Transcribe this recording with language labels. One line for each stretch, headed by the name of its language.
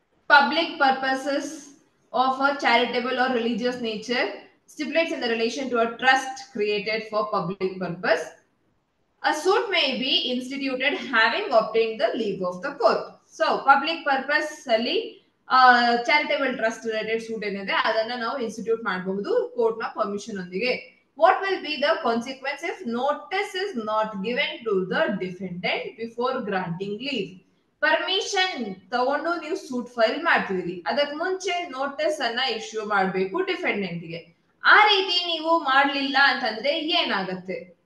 English: Public purposes of a charitable or religious nature stipulates in the relation to a trust created for public purpose. A suit may be instituted having obtained the leave of the court.
Kannada: So, public purpose ಅಲ್ಲಿ
English: charitable trust related suit
Kannada: ಏನಿದೆ ಅದನ್ನ ನಾವು institute ಮಾಡಬಹುದು court ನ permission ಒಂದಿಗೆ.
English: What will be the consequence if notice is not given to the defendant before granting leave?
Kannada: Permission ತಗೊಂಡು ನೀವು suit file ಮಾಡ್ತಿದ್ದೀರಿ, ಅದಕ್ಕೆ ಮುಂಚೆ ನೋಟಿಸ್ ಅನ್ನ ಇಶ್ಯೂ ಮಾಡಬೇಕು ಡಿಫೆಂಡೆಂಟ್ ಗೆ. ಆ ರೀತಿ ನೀವು ಮಾಡ್ಲಿಲ್ಲ ಅಂತಂದ್ರೆ ಏನಾಗತ್ತೆ?